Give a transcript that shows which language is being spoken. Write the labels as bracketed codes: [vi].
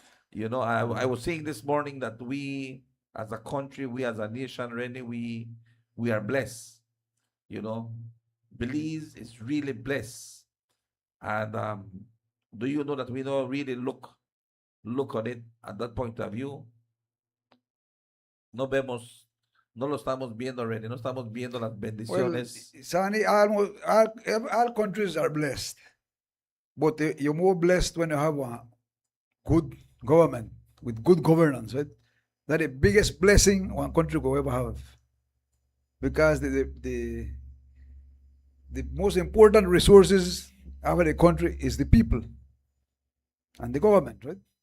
[en] You know, I was saying this morning that we as a country, we as a nation, Rennie, we are blessed. You know, Belize is really blessed. And do you know that we don't really look on it at that point of view? [es] No lo estamos viendo already, no estamos viendo las bendiciones. [en] Well, Sani, all countries are blessed. But you're more blessed when you have a good government with good governance, right? That's the biggest blessing one country could ever have. Because the most important resources of the country is the people and the government, right?